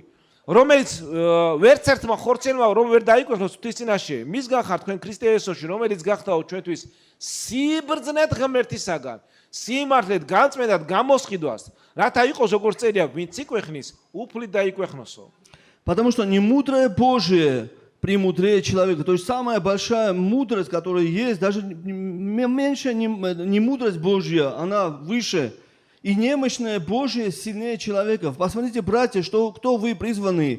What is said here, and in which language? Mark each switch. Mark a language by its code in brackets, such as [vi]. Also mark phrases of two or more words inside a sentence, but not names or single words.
[ka] რომელიც ვერც ერთმა ხორცელმა რომ ვერ დაიკვეხნოს ღვთის წინაშე. მისგან ხარ თქვენ ქრისტე იესოში, რომელიც გახდაო ჩვენთვის სიბრძნეთ ღმერთისაგან, სიმართლეთ განწმენდად გამოსყიდვას, რათა იყოს როგორც წერია, ვინც იკვეხნის, უფლით დაიკვეხნოსო. [ru] Потому что немудрое Божие премудрее человека. То есть самая большая мудрость, которая есть, даже меньше не мудрость Божья, она выше. И немощное Божие сильнее человека. Посмотрите, братья, кто вы призваны.